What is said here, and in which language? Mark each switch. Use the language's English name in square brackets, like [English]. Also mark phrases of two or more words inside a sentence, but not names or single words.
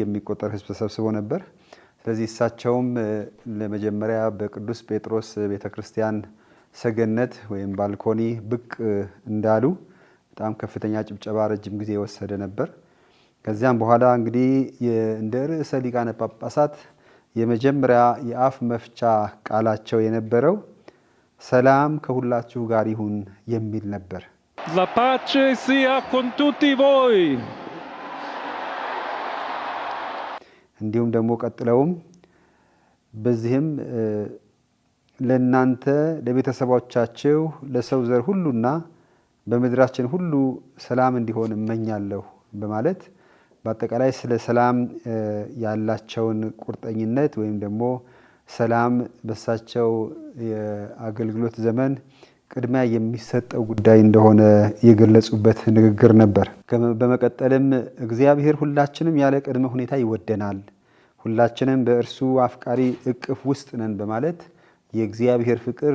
[Amharic] የሚቆጠር ሕዝብ ተሰብስቦ ነበር። ስለዚህ እሳቸውም ለመጀመሪያ በቅዱስ ጴጥሮስ ቤተክርስቲያን ሰገነት ወይም ባልኮኒ ብቅ እንዳሉ በጣም ከፍተኛ ጭብጨባ ረጅም ጊዜ የወሰደ ነበር። ከዚያም በኋላ እንግዲህ እንደ ርዕሰ ሊቃነ ጳጳሳት የመጀመሪያ የአፍ መፍቻ ቃላቸው የነበረው ሰላም ከሁላችሁ ጋር ይሁን የሚል ነበር። [Italian] La pace sia con tutti voi. [Amharic] እንዲሁም ደግሞ ቀጥለውም በዚህም ለእናንተ ለቤተሰቦቻችሁ ለሰው ዘር ሁሉና በምድራችን ሁሉ ሰላም እንዲሆን እመኛለሁ በማለት በአጠቃላይ ስለ ሰላም ያላቸውን ቁርጠኝነት ወይም ደግሞ ሰላም በሳቸው የአገልግሎት ዘመን ቅድሚያ የሚሰጠው ጉዳይ እንደሆነ የገለጹበት ንግግር ነበር። በመቀጠልም እግዚአብሔር ሁላችንም ያለ ቅድመ ሁኔታ ይወደናል፣ ሁላችንም በእርሱ አፍቃሪ እቅፍ ውስጥ ነን በማለት የእግዚአብሔር ፍቅር